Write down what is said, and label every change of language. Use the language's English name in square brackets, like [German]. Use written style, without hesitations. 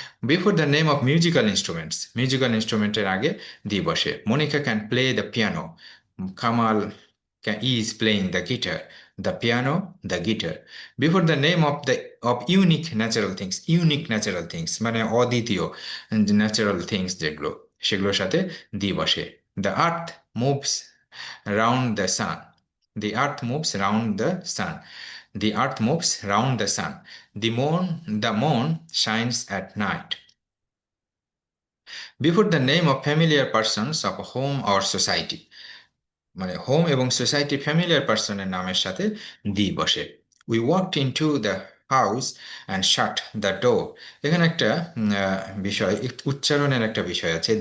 [English] before the name of musical instruments, [Bangla] musical ইনস্ট্রুমেন্টের আগে দি বসে। Monika can play the piano, [English] Kamal is playing the guitar, the piano, the guitar. Before the name of the of unique natural things, unique natural things [Bangla] মানে অদ্বিতীয় natural things যেগুলো, সেগুলোর সাথে দি বসে। [English] The earth moves round the sun, the earth moves round the sun, the earth moves round the sun. The moon shines at night. Before the name of familiar persons of a home or society, [Bangla] মানে home এবং society familiar পার্সনের নামের সাথে দি বসে। [English] We walked into the house and shut the door. [Bangla] এখানে একটা বিষয়, উচ্চারণের একটা বিষয় আছে।